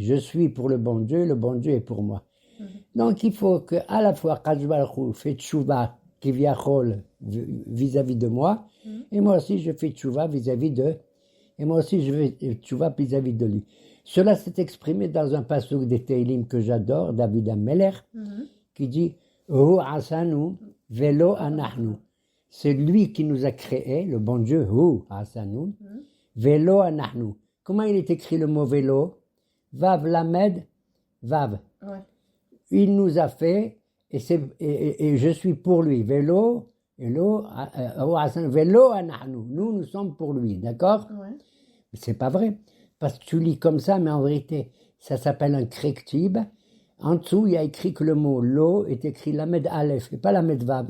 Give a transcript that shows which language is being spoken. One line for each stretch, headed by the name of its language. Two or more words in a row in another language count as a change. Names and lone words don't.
French: Je suis pour le bon Dieu est pour moi. Donc il faut que à la fois
Hebrew: קדוש ברוך הוא
French: fait tchouva vis-à-vis de moi, et moi aussi je fais tchouva vis-à-vis de lui. Cela s'est exprimé dans un pasuk des Teilim que j'adore, David Ameller, qui dit
Hebrew: הוא עשנו ולא אנחנו.
French: C'est lui qui nous a créé, le bon Dieu,
Hebrew: הוא עשנו, ולא אנחנו.
French: Comment il est écrit le mot vélo?
Hebrew: וו למד, וו.
French: Ouais. Il nous a fait, et je suis pour lui.
Hebrew: ולא אנחנו.
French: Nous sommes pour lui, d'accord? Ouais. Mais c'est pas vrai. Parce que tu lis comme ça, mais en vérité, ça s'appelle un krektib. En dessous, il y a écrit que le mot lo est écrit
Hebrew: למד אלף,
French: et pas
Hebrew: למד וו.